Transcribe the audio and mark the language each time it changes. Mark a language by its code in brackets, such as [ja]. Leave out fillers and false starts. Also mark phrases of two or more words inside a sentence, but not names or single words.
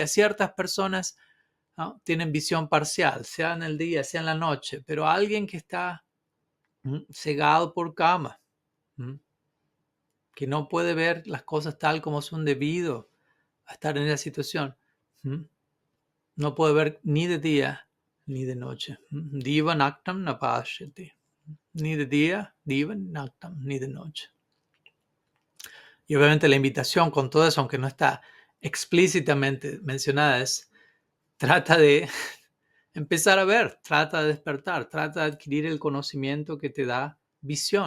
[es] Ciertas personas, ¿no?, tienen visión parcial, sea en el día, sea en la noche, pero alguien que está cegado por cama, que no puede ver las cosas tal como son debido a estar en esa situación, no puede ver ni de día ni de noche. [sa] Diva nactam na pashyati. [es] Ni de día, [sa] diva nactam, [es] ni de noche. Y obviamente la invitación con todo eso, aunque no está explícitamente mencionada, es trata de empezar a ver, trata de despertar, trata de adquirir el conocimiento que te da visión.